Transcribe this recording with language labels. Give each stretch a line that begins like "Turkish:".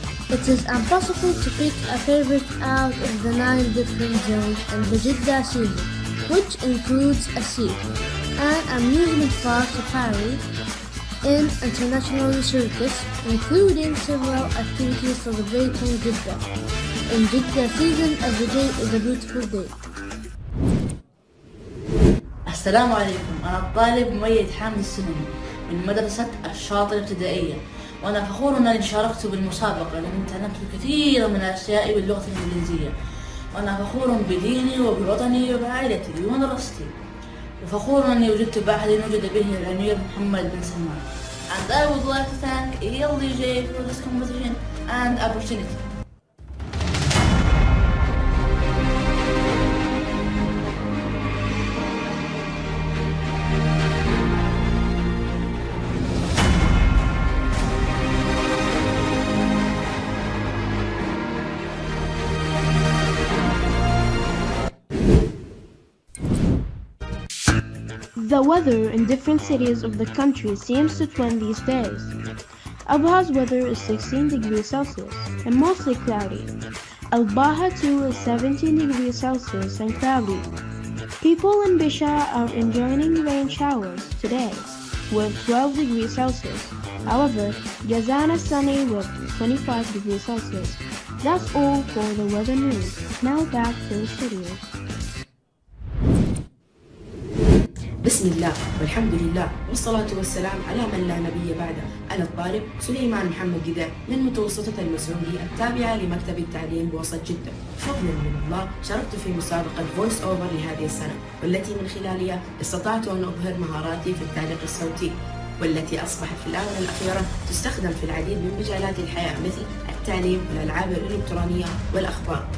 English: It is impossible to pick a favorite out of the 9 different zones in the Jeddah season, which includes a sea, an amusement park safari, an international circus, including several activities celebrating Jeddah. In Jeddah season, every day is a beautiful day.
Arabic: السلام عليكم. أنا الطالب مؤيد حامد السنني من مدرسة الشاطئ الابتدائية، وأنا فخور أنني شاركت بالمسابقة لأنني تعلمت كثيرا من الأشياء باللغة الإنجليزية، وأنا فخور بديني وبوطني وبعائلتي ومدرستي، وفخور أني وجدت بأحد وجد به الأمير محمد بن سلمان.
English: And I would like to thank ELDJ for this competition and opportunity. The weather in different cities of the country seems to twin these days. Abha's weather is 16 degrees Celsius and mostly cloudy. Al-Baha too is 17 degrees Celsius and cloudy. People in Bisha are enjoying rain showers today with 12 degrees Celsius. However, Jazan is sunny with 25 degrees Celsius. That's all for the weather news. Now back to the studio.
Arabic: بسم الله والحمد لله والصلاة والسلام على من لا نبي بعده. أنا الطالب سليمان محمد جدع من متوسطة المسعودية التابعة لمكتب التعليم بوسط جدة. فضلا من الله شاركت في مسابقة فويس أوفر لهذه السنة، والتي من خلالها استطعت أن أظهر مهاراتي في التعليق الصوتي، والتي أصبحت في الآونة الأخيرة تستخدم في العديد من مجالات الحياة مثل التعليم والألعاب الإلكترونية والأخبار.